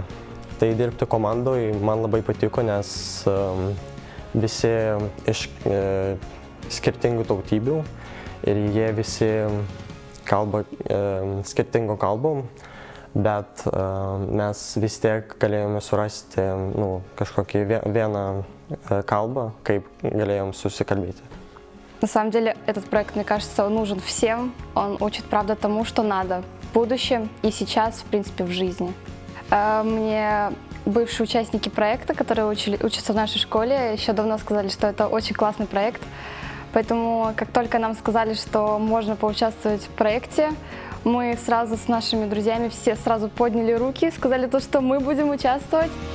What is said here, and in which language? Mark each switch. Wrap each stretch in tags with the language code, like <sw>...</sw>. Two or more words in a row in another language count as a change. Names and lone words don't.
<lt>Tai dirbti komandoje man labai patiko, nes visi iš skirtingų tautybių ir jie visi kalba skirtingų kalbų, bet mes vis tiek galėjome surasti kažkokį vieną kalbą, kaip galėjom susikalbėti.</lt> <ru>На самом деле, этот проект, мне кажется, он нужен всем. Он учит, правда, тому, что надо в будущем и сейчас, в принципе, в жизни. Мне бывшие участники проекта, которые учатся в нашей школе, еще давно сказали, что это очень классный проект. Поэтому, как только нам сказали, что можно поучаствовать в проекте, мы сразу с нашими друзьями все сразу подняли руки, сказали то, что мы будем участвовать.</ru>